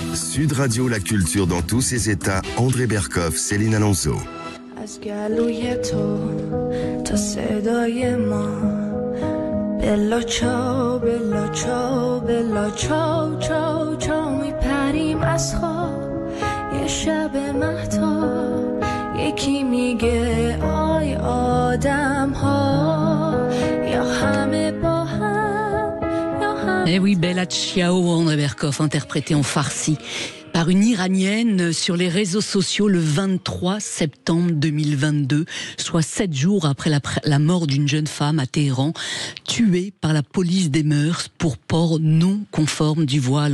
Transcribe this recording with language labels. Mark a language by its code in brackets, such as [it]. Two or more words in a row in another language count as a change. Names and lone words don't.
[fr] Sud Radio, la culture dans tous ses états. André Berkoff, Céline Alonso. [fa] از گلوی تو تا صدای ما [it] bella ciao bella ciao bella ciao ciao ciao [fa] میپریم از خواب یه شب مهتاب یکی میگه آی آدم ها یا همه با هم یا هم. [fr] Eh oui, Bella Ciao, André Berkoff, interprété en farsi par une Iranienne sur les réseaux sociaux le 23 septembre 2022, soit 7 jours après la mort d'une jeune femme à Téhéran, tuée par la police des mœurs pour port non conforme du voile.